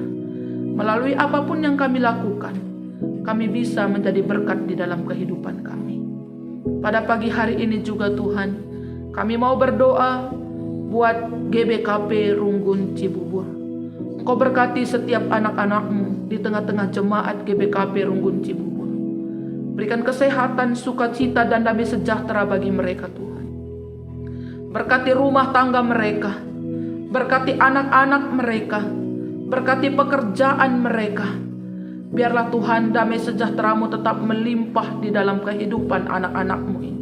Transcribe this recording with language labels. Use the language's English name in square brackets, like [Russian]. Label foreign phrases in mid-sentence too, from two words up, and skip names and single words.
[Indonesian] Melalui apapun yang kami lakukan, kami bisa menjadi berkat di dalam kehidupan kami. Pada pagi hari ini juga Tuhan, kami mau berdoa buat GBKP Runggun Cibubur. Engkau berkati setiap anak-anak-Mu di tengah-tengah jemaat GBKP Runggun Cibubur. Berikan kesehatan, sukacita, dan damai sejahtera bagi mereka Tuhan. Berkati rumah tangga mereka, berkati anak-anak mereka, berkati pekerjaan mereka. Biarlah Tuhan damai sejahtera-Mu tetap melimpah di dalam kehidupan anak-anak-Mu ini.